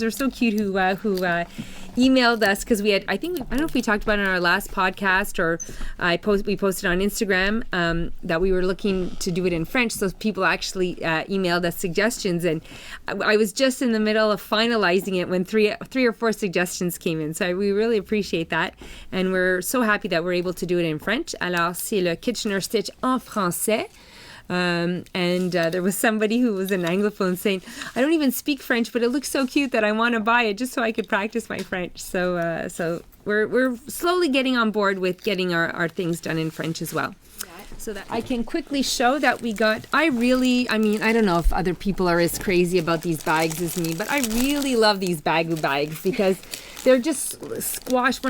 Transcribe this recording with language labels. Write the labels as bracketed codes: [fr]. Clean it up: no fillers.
[en] They're so cute who emailed us because I don't know if we talked about it in our last podcast or we posted on Instagram that we were looking to do it in French. So people actually emailed us suggestions, and I was just in the middle of finalizing it when three or four suggestions came in. So we really appreciate that, and we're so happy that we're able to do it in French. [fr] Alors, c'est le Kitchener stitch en français. [en] And there was somebody who was an Anglophone saying, I don't even speak French, but it looks so cute that I want to buy it just so I could practice my French. So we're slowly getting on board with getting our things done in French as well. So that I can quickly show that we got, I don't know if other people are as crazy about these bags as me, but I really love these Bagoo bags because they're just squashed.